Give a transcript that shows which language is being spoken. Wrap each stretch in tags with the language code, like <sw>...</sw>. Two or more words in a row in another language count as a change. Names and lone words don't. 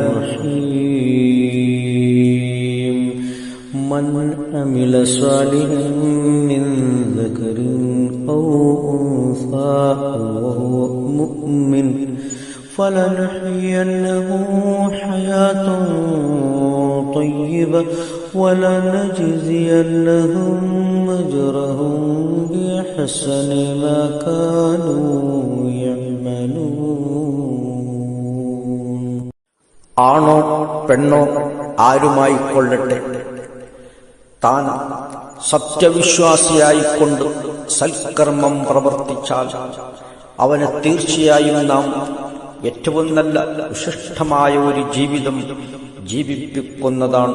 <ar>الرحيم من عمل صالحا من ذكر أو أنثى وهو مؤمن فلنحيينه حياة طيبة ولنجزينهم أجرهم بأحسن ما كانوا يعملون.</ar> <ml>ആണോ പെണ്ണോ ആരുമായിക്കൊള്ളട്ടെ, താൻ സത്യവിശ്വാസിയായിക്കൊണ്ട് സൽക്കർമ്മം പ്രവർത്തിച്ചാൽ അവന് തീർച്ചയായും നാം ഏറ്റവും നല്ല വിശിഷ്ടമായ ഒരു ജീവിതം ജീവിപ്പിക്കുന്നതാണ്.</ml>